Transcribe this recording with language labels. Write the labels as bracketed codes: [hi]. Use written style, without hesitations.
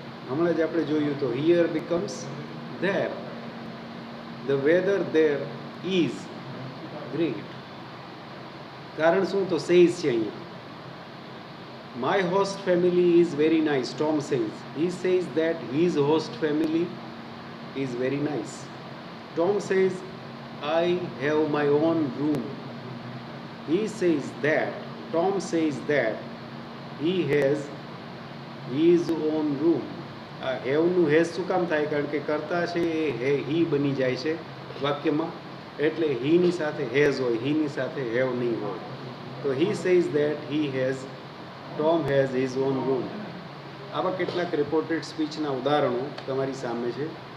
[gu] હમણાં જ આપણે જોયું તો [en] Here becomes there. The weather there is great. [gu] કારણ શું? તો સેઝ છે અહીંયા. [en] My host family is very nice. Tom says. He says that his host family is very nice. Tom says I have my own room. He says that, Tom says that he has his own room. [gu] આ હેવનું has શું કામ થાય? કારણ કે કરતા છે એ હી બની જાય છે વાક્યમાં, એટલે હીની સાથે હેઝ હોય, હીની સાથે હેવ નહીં હોય. [en] તો he says that he has, Tom has his own room. [gu] આવા કેટલાક રિપોર્ટેડ સ્પીચના ઉદાહરણો તમારી સામે છે.